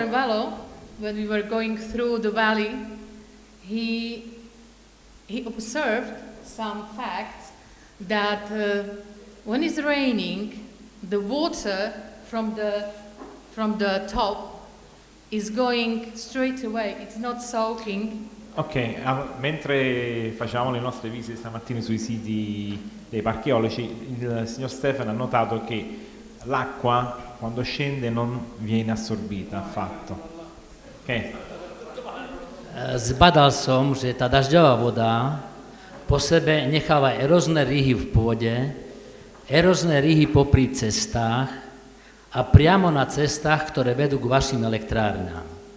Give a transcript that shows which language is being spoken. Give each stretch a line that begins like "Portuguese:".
English: Valo, when we were going through the valley, he observed some facts that when it's raining, the water from the top is going straight away. It's not soaking.
Italian: Ok, mentre facevamo le nostre visite stamattina sui siti dei parchi eolici, il signor Stefano ha notato che l'acqua quando scende non viene assorbita affatto. Ok?
Slovak: Zbadal som, že tá dažďová voda po sebe necháva erózne rýhy v pôde, erózne rýhy popri cestách a priamo na cestách, ktoré vedú k vašim elektrárnám.